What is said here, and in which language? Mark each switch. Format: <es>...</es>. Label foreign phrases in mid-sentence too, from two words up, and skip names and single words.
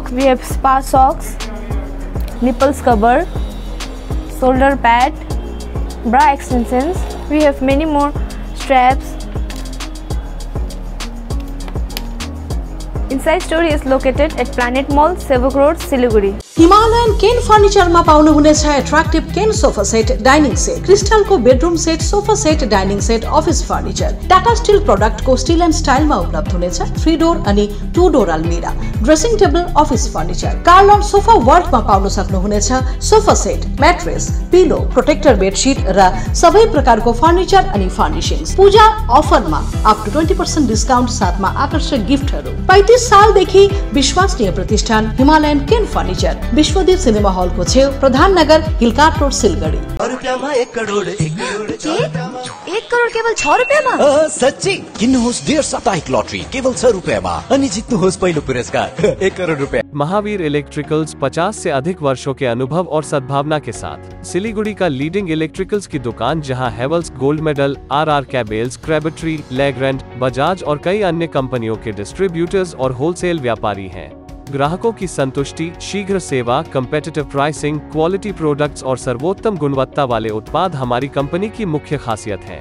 <en>We have spa socks, nipples cover, shoulder pad, bra extensions. We have many more straps. In inside store is located at Planet Mall, Sevok Road, Siliguri.</en> <ne>हिमालयन केन फर्निचर मा पाउनुहुनेछ</ne> <en>attractive cane sofa set, dining set,</en> <ne>क्रिस्टल को</ne> <en>bedroom set, sofa set, dining set, office furniture,</en> <ne>टाटा स्टील प्रोडक्ट को स्टील एंड स्टाइल मा उपलब्ध हुनेछ 3 डोर अनि</ne> <en>2 door almirah, dressing table, office furniture,</en> <ne>कार्लन सोफा वर्ल्ड मा पाउन सक्नुहुनेछ</ne> <en>sofa set, mattress, pillow, protector bedsheet</en> <ne>र सबै प्रकारको फर्निचर अनि फर्निशिंग्स। पूजा अफर मा</ne> <en>up to 20% discount</en> <ne>साथमा आकर्षक गिफ्टहरू। 35 सालदेखि विश्वसनीय प्रतिष्ठान हिमालयन केन फर्निचर, विश्वदीप सिनेमा हॉल को छेउ, प्रधान नगर, हिलकाट रोड, सिलगढी। 1 करोड 1 करोड केवल 6 रुपैयाँमा? सच्ची किन्नुहोस् डेढ साप्ताहिक लटरी केवल 6 रुपैयाँमा अनि जित्नुहोस् पहिलो पुरस्कार 1 करोड रुपैयाँ।</ne> <hi>महावीर इलेक्ट्रिकल्स 50 से अधिक वर्षों के अनुभव और सद्भावना के साथ सिलीगुड़ी का</hi> <en>leading electricals</en> <hi>की दुकान, जहां हेवल्स, गोल्ड मेडल, RR कैबल्स, क्रेबट्री, लेग्रैंड, बजाज और कई अन्य कंपनियों के डिस्ट्रीब्यूटर्स और होलसेल व्यापारी हैं। ग्राहकों की संतुष्टि, शीघ्र सेवा,</hi> <en>competitive pricing, quality products</en> <hi>और सर्वोत्तम गुणवत्ता वाले उत्पाद हमारी कंपनी की मुख्य खासियत है।</hi>